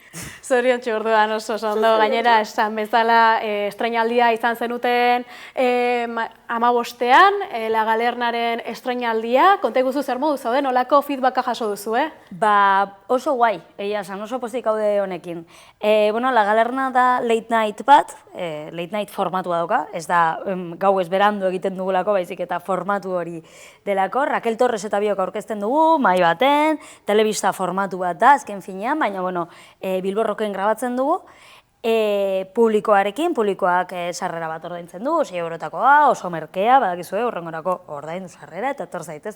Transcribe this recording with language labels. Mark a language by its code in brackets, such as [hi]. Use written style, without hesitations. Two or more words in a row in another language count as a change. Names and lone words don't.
[eu] Zoriontsu orduan oso ondo, gainera esan bezala estreinaldia izan zenuten 15ean, La Galernaren estreinaldia, konta iguzu zer modu zaude, nolako feedbacka jaso duzu, Oso guai, egia esan, oso pozik haude honekin. La Galerna da [en] late night [eu] bat, [en] late night [eu] formatua dauka, ez da gau ez berandu egiten dugulako, baizik eta formatu hori delako. Raquel Torres eta biok aurkezten dugu, mahai baten, telebista formatu bat da, azken finean, baina, Bilborroken grabatzen dugu, publikoak sarrera bat ordaintzen du, 6 eurotakoa, oso merkea, badakizue, horrengorako ordaindu sarrera, eta etor zaitezte.